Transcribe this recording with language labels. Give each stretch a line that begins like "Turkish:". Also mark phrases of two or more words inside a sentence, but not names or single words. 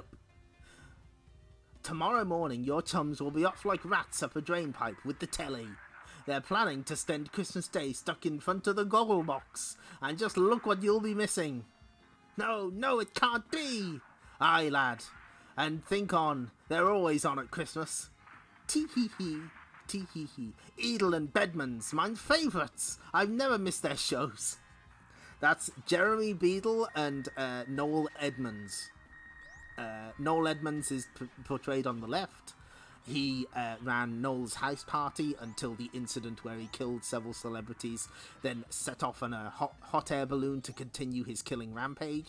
English: Tomorrow morning, your chums will be off like rats up a drain pipe with the telly. They're planning to spend Christmas Day stuck in front of the goggle box. And just look what you'll be missing. No, no, it can't be. Aye, lad. And think on, they're always on at Christmas. Tee-hee-hee, tee-hee-hee. Edel and Bedmans, my favourites. I've never missed their shows. That's Jeremy Beadle and Noel Edmonds. Noel Edmonds is portrayed on the left. He ran Noel's house party until the incident where he killed several celebrities, then set off on a hot air balloon to continue his killing rampage.